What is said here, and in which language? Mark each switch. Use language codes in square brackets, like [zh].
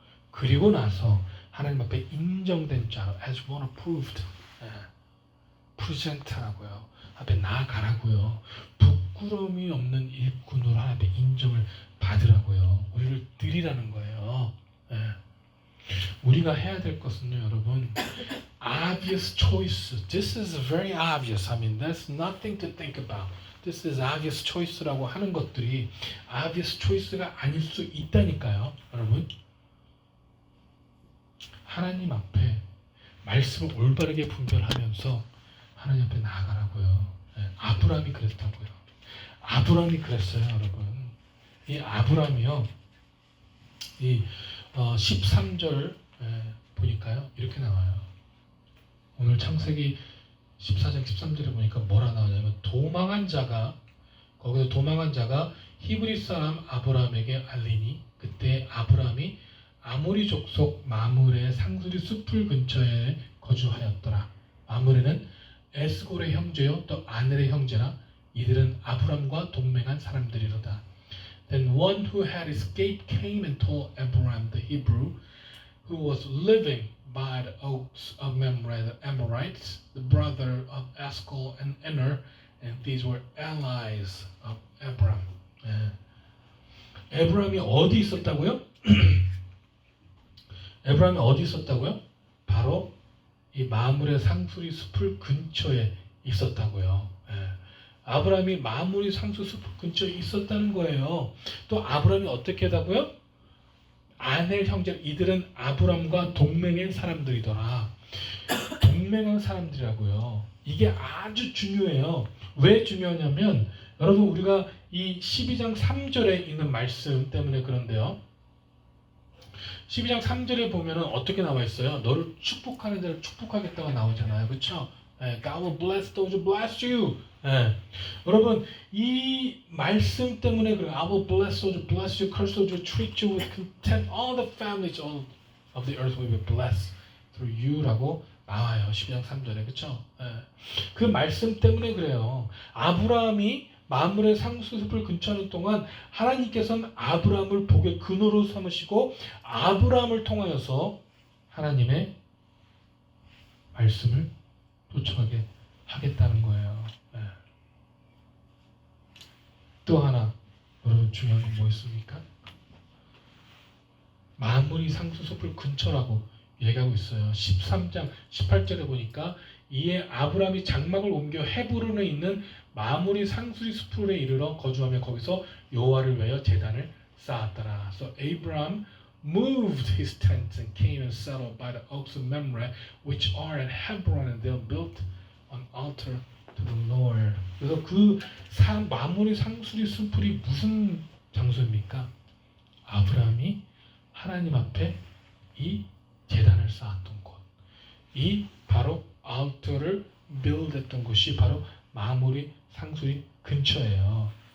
[ko] 그리고 나서 하나님 앞에 인정된 자로 [en] as one approved present [ko] 하라고요. 앞에 나아가라고요. 부끄러움이 없는 일꾼으로 하나님 앞에 인정을 받으라고요. 우리를 드리라는 거예요. 우리가 해야 될 것은요, 여러분. [en] obvious choice. This is very obvious. I mean, that's nothing to think about. This is obvious choice [ko] 라고 하는 것들이 [en] obvious choice [ko] 가 아닐 수 있다니까요, 여러분. 하나님 앞에 말씀을 올바르게 분별하면서 하나님 앞에 나아가라고요. 아브라함이 그랬다고요. 아브라함이 그랬어요, 여러분. 이 아브라함이요. 이 13절 보니까요. 이렇게 나와요. 오늘 창세기 14장 13절에 보니까 뭐라 나오냐면 거기서 도망한 자가 히브리 사람 아브라함에게 알리니 그때 아브라함이 아모리 족속 마므레 상수리 숲을 근처에 거주하였더라. 마므레는 에스골의 형제요 또 아넬의 형제라. 이들은 아브라함과 동맹한 사람들이로다. [en] Then one who had escaped came and told Abraham the Hebrew, who was living by the oaks of Mamre the Amorites, the brother of Eshcol and Aner, and these were allies of Abraham. [ko] 에브라함이 어디 있었다고요? 에브라함이 어디 있었다고요? 바로 이 마므레 상수리 숲을 근처에 있었다고요. 아브라함이 마므리 상수 숲 근처에 있었다는 거예요. 또 아브라함이 어떻게 하다고요? 아넬 형제, 이들은 아브라함과 동맹의 사람들이더라. 동맹한 사람들이라고요. 이게 아주 중요해요. 왜 중요하냐면 여러분 우리가 이 12장 3절에 있는 말씀 때문에 그런데요. 12장 3절에 보면은 어떻게 나와 있어요? 너를 축복하는 자를 축복하겠다고 나오잖아요. 그렇죠? [en] God will bless those who bless you. [ko] 여러분 이 말씀 때문에 그래요. [en] I will bless those who bless you, curse those who treat you with contempt. All the families of the earth will be blessed through you라고 [ko] 나와요. 12장 3절에. 그렇죠? 그 말씀 때문에 그래요. 아브라함이 마므레 상수숲을 근처하는 동안 하나님께서는 아브라함을 복의 근원으로 삼으시고 아브라함을 통하여서 하나님의 말씀을 도착하게 하겠다는 거예요. 또 하나 여러분 중요한 건 뭐 있습니까? 마므리 상수숲을 근처라고 얘기하고 있어요. 13장 18절에 보니까 이에 아브라함이 장막을 옮겨 헤브론에 있는 마므리 상수리 숲에 이르러 거주하며 거기서 여호와를 위하여 제단을 쌓았더라. [en] So Abraham moved his tent and came and settled by the oaks of Mamre, which are at Hebron, and they built an altar to the Lord. [ko] 그래서 그 마므리 상수리 숲이 무슨 장소입니까? 아브라함이 하나님 앞에 이 제단을 쌓았던 곳, 이 바로 altar를 build했던 곳이 바로 마므리 상수리 근처예요.